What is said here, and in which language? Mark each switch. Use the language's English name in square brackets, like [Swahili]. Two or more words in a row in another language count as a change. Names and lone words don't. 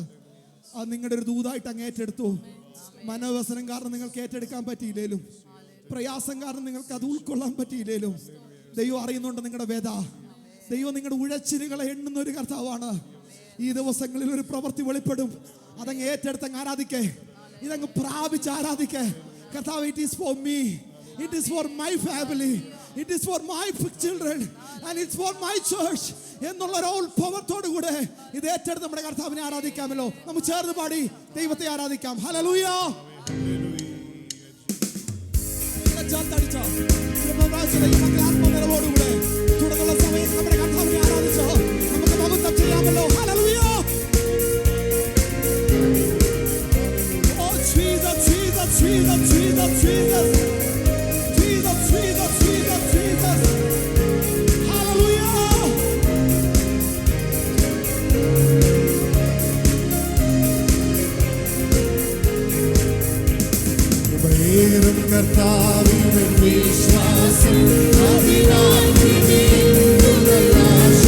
[Malayalam] അത് നിങ്ങളുടെ ഒരു ദൂതായിട്ട് അങ്ങ് ഏറ്റെടുത്തു. മനോവ്യസനം കാരണം നിങ്ങൾക്ക് ഏറ്റെടുക്കാൻ പറ്റിയില്ലേലും, പ്രയാസം കാരണം നിങ്ങൾക്ക് അത് ഉൾക്കൊള്ളാൻ പറ്റിയില്ലേലും, ദൈവം അറിയുന്നുണ്ട് നിങ്ങളുടെ വേദ. ദൈവം നിങ്ങളുടെ ഉഴച്ചിലുകളെ എണ്ണുന്ന ഒരു കർത്താവാണ്. ഈ ദിവസങ്ങളിൽ ഒരു പ്രവൃത്തി വെളിപ്പെടും. അതങ്ങ് ഏറ്റെടുത്തങ്ങ് ആരാധിക്കേ, ഇതങ്ങ് പ്രാപിച്ച് ആരാധിക്കേ. കർത്താവ്, [English] it is for me, it is for my family, it is for my children and it's for my church [Malayalam] എന്നുള്ള ഒരു ഉത്ഭവത്തോടു കൂടെ ഇത് ഏറ്റെടുത്ത് നമ്മുടെ കർത്താവിനെ ആരാധിക്കാമല്ലോ. നമുക്ക് ചേർന്ന് പാടി ദൈവത്തെ ആരാധിക്കാം. ഹല്ലേലൂയ. ആത്മനിറവോടുകൂടെ തുടർന്നുള്ള സമയത്ത് നമ്മുടെ കർത്താവിനെ ആരാധിച്ചോ നമുക്ക് മഹത്വം ചെയ്യാമല്ലോ. ഹല്ലേലൂയ. [English] Oh Jesus, Jesus, Jesus, Jesus, Jesus. Jesus, Jesus, Jesus, Jesus. Hallelujah. [Malayalam] കൃപയേറും കർത്താവിൽ വിശ്വാസം, അതിനാൽ